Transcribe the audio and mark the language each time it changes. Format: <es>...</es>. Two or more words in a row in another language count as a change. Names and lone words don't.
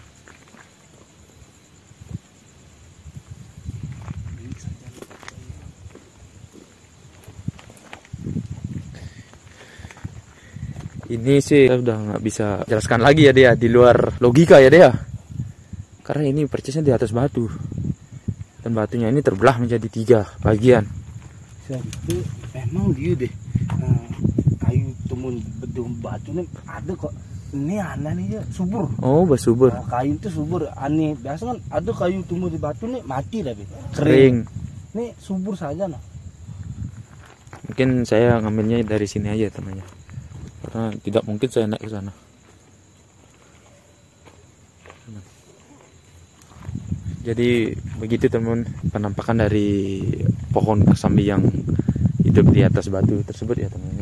<id>Ini sih saya udah nggak bisa jelaskan lagi ya dia, di luar logika ya dia. Karena ini persisnya di atas batu. Dan batunya ini terbelah menjadi 3 bagian. Itu memang dia deh. Kayu tumun bedung batu nih ada kok. Ini aneh nih ya, subur. Oh, bersubur. Kayu itu subur, aneh. Biasa kan ada kayu tumbuh di batu nih mati tapi Kering. Ini subur saja nah. Mungkin saya ngambilnya dari sini aja temannya. Karena tidak mungkin saya naik ke sana. Jadi begitu teman penampakan dari pohon kesambi yang hidup di atas batu tersebut ya teman-teman.</id>